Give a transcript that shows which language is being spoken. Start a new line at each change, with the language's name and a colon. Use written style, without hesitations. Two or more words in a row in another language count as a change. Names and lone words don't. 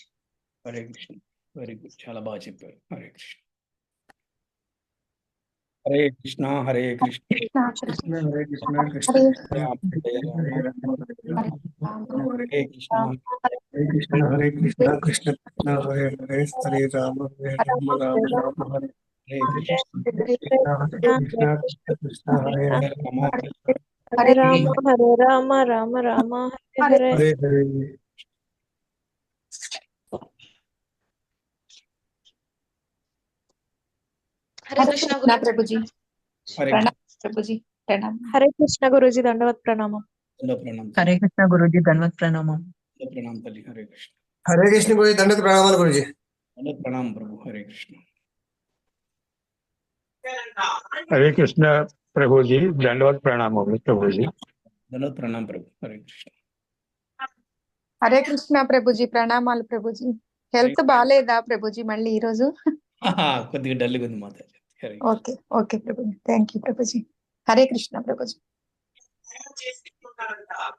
Telugu: హరే కృష్ణ.
English: very good,
Telugu: చాలా బాగా చెప్పారు. హరే కృష్ణ. హరే కృష్ణ కృష్ణ కృష్ణ హరే కృష్ణ కృష్ణ రామ హరే కృష్ణ. హరే కృష్ణ హరే కృష్ణ కృష్ణ కృష్ణ హరే హరే, హరే రామ రామ రామ హరే. హరే కృష్ణ. కృష్ణ కృష్ణ కృష్ణ హరే హరే, హరే రామ రామ రామ హరే హరే. హరే హరే. హరే కృష్ణ నా గురూజీ. ప్రభుజీ. హరే ప్రణామం ప్రభుజీ. ప్రణామం. హరే కృష్ణ గురూజీ, దండవత్ ప్రణామం. ప్రణామం. హరే కృష్ణ గురూజీ, ధన్వత్ ప్రణామం. ప్రణామం తల్లి. హరే కృష్ణ. హరే కృష్ణ గురుజీ, దండకు ప్రణామాలు గురుజీ. ప్రణామం ప్రభు. హరే కృష్ణ.
Hindi: हरे कृष्ण प्रभु जी, दंडवत प्रणाम प्रभु जी।
Telugu: ప్రణామం ప్రభు. హరే కృష్ణ. హరే కృష్ణ ప్రభుజీ. ప్రణామాలు ప్రభుజీ. హెల్త్ బాగాలేదా ప్రభుజీ మళ్ళీ ఈ రోజు? కొద్దిగా డల్గా ఉంది మాతాజీ. హరే
English: okay okay
Telugu: ప్రభుజీ.
English: thank you
Telugu: ప్రభుజీ. హరే కృష్ణ ప్రభుజీ.